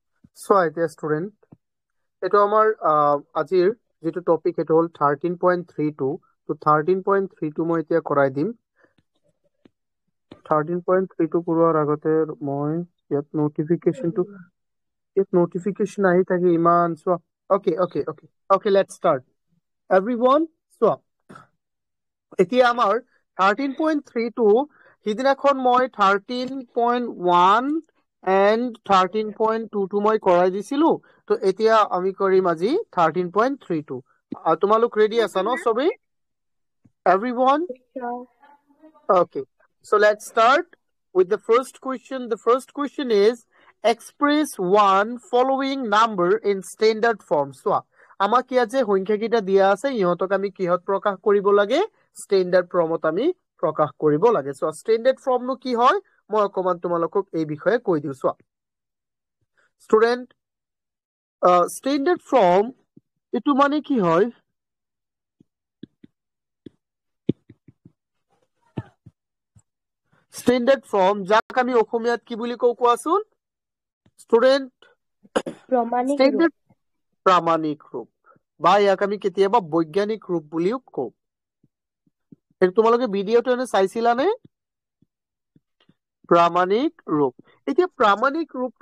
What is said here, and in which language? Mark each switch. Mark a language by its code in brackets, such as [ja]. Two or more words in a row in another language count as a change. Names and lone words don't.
[as] So এতিয়া স্টুডেন্ট এইটো আমাৰ আজিৰ যেটো টপিক এটা হল 13.32 তো 13.32 মই এতিয়া কৰাই দিম 13.32 কৰোৱাৰ আগতে মই ইয়াত নোটিফিকেশন আহি থাকে ইমান সো [en] okay let's start everyone so [as] এতিয়া আমাৰ 13.32 হিদিনাখন মই 13.1 and 13.22 মই কৰাই দিছিলো তো এতিয়া আমি কৰিম আজি 13.32 তোমালোক ৰেডি আছা ন সবে [en] everyone okay so let's start with the first question. [as] The first question is express one following number in standard form. So আমাক কি আছে সংখ্যা কিটা দিয়া আছে ইহতক আমি কিহত প্ৰকাশ কৰিব লাগে [en] standard formত [as] আমি প্ৰকাশ কৰিব লাগে [en] so standard form [as] নো কি হয় মই অকমান তোমালোকক এই বিষয়ে কৈ দিও [en] so student standard form [as] এটো মানে কি হয় [en] standard form [as] যাক আমি অসমীয়াত কি বুলি কও কোৱাছোন [en] student standard [as] প্ৰামাণিক ৰূপ বা ইয়াক আমি কেতিয়াবা বৈজ্ঞানিক ৰূপ বুলিও কও এটো তোমালোকে ভিডিওটো এনে চাইছিলা নে প্ৰামাণিক ৰূপ এতিয়া প্ৰামাণিক ৰূপটো